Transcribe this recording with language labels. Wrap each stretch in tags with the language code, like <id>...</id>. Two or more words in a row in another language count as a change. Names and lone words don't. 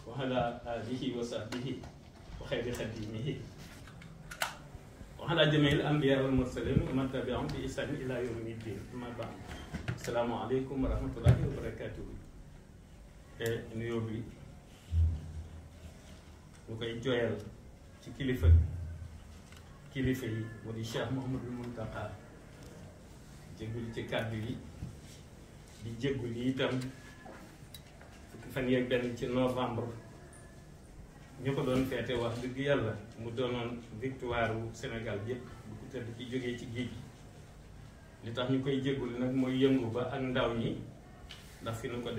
<ar>وعلى آله وصحبه وخير خديمه وعلى جميع الأنبياء والمرسلين ومن تبعهم بإحسان إلى يوم الدين. أما بعد السلام عليكم ورحمة الله وبركاته.</ar> <wo>nuyoo bi ñu koy jooyal ci kilifa yi mu di Cheikh Mouhamadou Mountakha jéggul ci kàddu yi di jéggul yi itam fukki fan yeeg benn ci novembre ñu ko doon feete wax dëgg yàlla mu doonoon victoire wu Sénégal yépp bu ko tëdd ci jógee ci géej gi li tax ñu koy jéggul nag mooy yëngu ba ak ndaw ñi ndax fi nu ko</wo>